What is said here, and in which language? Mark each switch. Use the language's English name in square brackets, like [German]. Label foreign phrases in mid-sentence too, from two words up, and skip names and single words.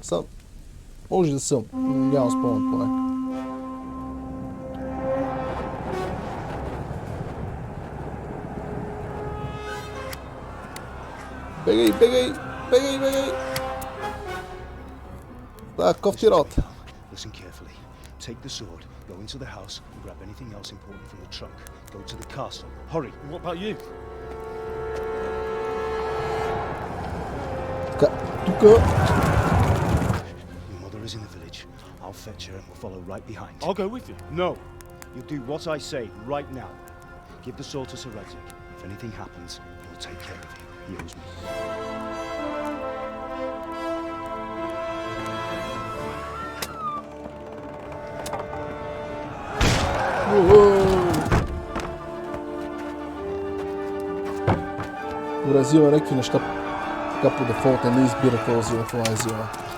[Bulgarian] Сам може да съм, но нямам спомен поне. Бегай, бегай! Бегай, бегай! Да, кофти работа. [English] Listen carefully. Take the sword, go into the house, and grab anything else important from the trunk. Go to the castle. Hurry. What about you? [Bulgarian] Така, тука... [English] Your mother is in the village. I'll fetch her and we'll follow right behind. I'll go with you. No. You do what I say right now. Give the sword to Sir Radzik. If anything happens, he'll take care of you. He owes me. [Bulgarian] Добре, взима някакви неща така по дефолт, не избира какво взима, какво не взима.